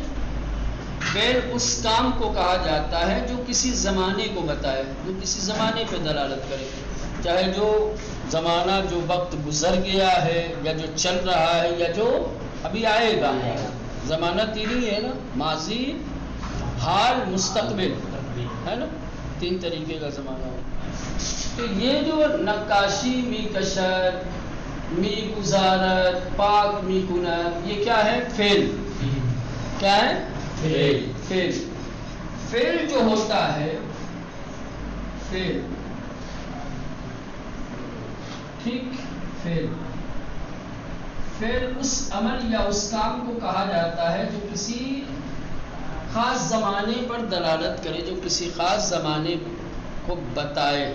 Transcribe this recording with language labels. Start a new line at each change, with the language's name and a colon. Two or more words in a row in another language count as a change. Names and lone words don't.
Urdu: فعل اس کام کو کہا جاتا ہے جو کسی زمانے کو بتائے، جو کسی زمانے پہ دلالت کرے، چاہے جو زمانہ جو وقت گزر گیا ہے یا جو چل رہا ہے یا جو ابھی آئے گا۔ زمانہ تین ہی ہے نا، ماضی، حال، مستقبل، ہے نا، تین طریقے کا زمانہ ہے۔ تو یہ جو
Persian: نقاشی می کشت، می گزارت، پاک می کنت،
Urdu: یہ کیا ہے؟ فعل۔ کیا ہے؟ فعل۔ فعل جو ہوتا ہے، فعل، ٹھیک، فعل، فعل اس عمل یا اس کام کو کہا جاتا ہے جو کسی خاص زمانے پر دلالت کرے، جو کسی خاص زمانے کو بتائے۔